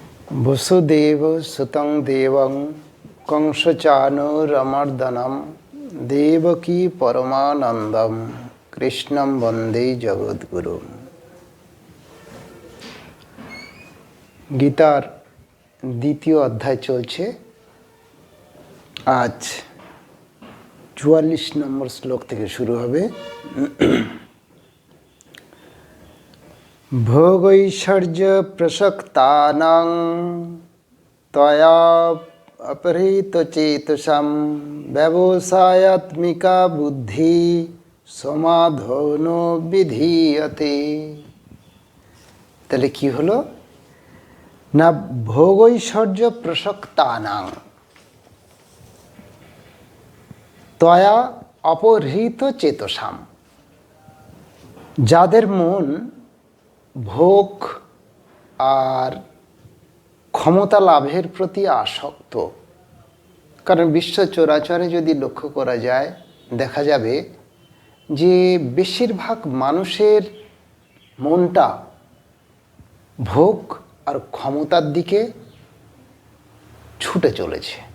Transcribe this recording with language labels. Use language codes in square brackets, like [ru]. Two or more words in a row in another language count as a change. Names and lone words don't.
[sa] वसुदेव सुतं देवं कंसचानूरमर्दनं देवकी परमानंदम कृष्णं वंदे जगद्गुरु। [bn] গীতার দ্বিতীয় অধ্যায় চলছে। आज 44 নম্বর শ্লোক থেকে শুরু হবে। [sa] भोगैश्वर्य प्रसक्तानां त्वया अपहृतचेतसां व्यवसायात्मिका बुद्धि समाधौनो विधीयते। [bn] তাহলে কি হলো না, [sa] ভোগৈশ্বর্য প্রসক্তানাং त्वया अपहृत चेतसां, [bn] যাদের মন ভোগ আর ক্ষমতা লাভের প্রতি আসক্ত। কারণ বিশ্ব চরাচরে যদি লক্ষ্য করা যায়, দেখা যাবে যে বেশিরভাগ মানুষের মনটা ভোগ আর ক্ষমতার দিকে ছুটে চলেছে।